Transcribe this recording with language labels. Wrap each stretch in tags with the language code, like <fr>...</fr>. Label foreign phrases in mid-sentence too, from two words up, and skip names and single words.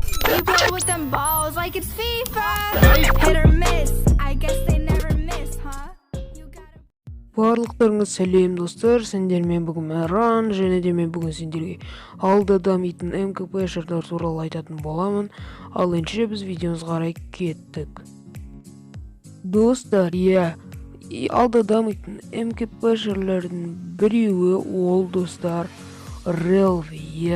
<en>You play with them balls like it's FIFA. Hit or miss, I guess they never miss, huh? You gotta...</en> <kk>Барлықтарыңыз сәлем достар, сендермен бүгін Мәран, және де мен бүгін сендерге алда дамитын МКП шарттар туралы айтатын боламын. Ал енді біз видеомызға қарай кеттік. Достар, алда дамитын МКП шарлардың біреуі ол достар Релви.</kk>